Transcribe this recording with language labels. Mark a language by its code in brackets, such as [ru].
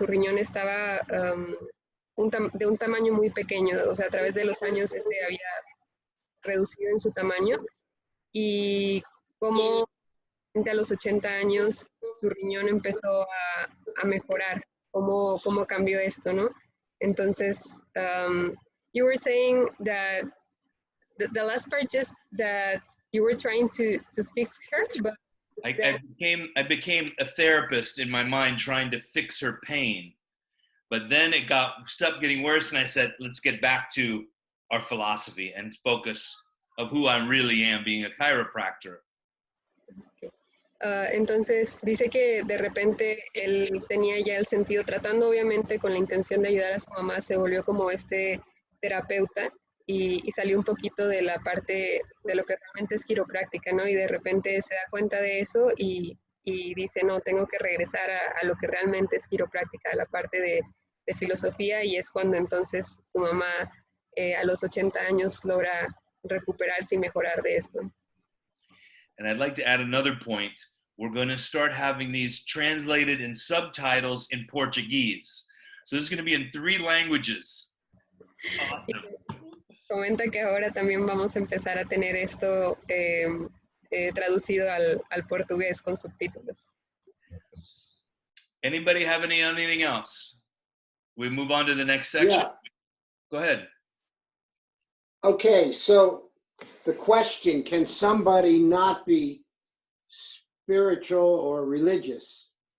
[es] Su riñón estaba de un tamaño muy pequeño, o sea, a través de los años había reducido en su tamaño, y cómo a los 80 años su riñón empezó a mejorar. ¿Cómo cambió esto, no? Entonces, [en] you were saying that the last part, just that you were trying to fix her, but I became a therapist in my mind trying to fix her pain. But then it stopped getting worse, and I said, let's get back to our philosophy and focus of who I really am, being a chiropractor. [es] Entonces dice que de repente él tenía ya el sentido, tratando obviamente con la intención de ayudar a su mamá, se volvió como terapeuta, y salió un poquito de la parte de lo que realmente es quiropráctica, ¿no? Y de repente se da cuenta de eso y dice, no, tengo que regresar a lo que realmente es quiropráctica, a la parte de filosofía, y es cuando entonces su mamá a los 80 años logra recuperarse y mejorar de esto. [en] And I'd like to add another point. We're going to start having these translated in subtitles in Portuguese. So this is going to be in 3 languages. Awesome. [es] Comenta que ahora también vamos a empezar a tener esto traducido al portugués con subtítulos. [en] Anybody have anything else? We move on to the next section. Yeah. Go ahead. Okay, so the question, can somebody not be spiritual or religious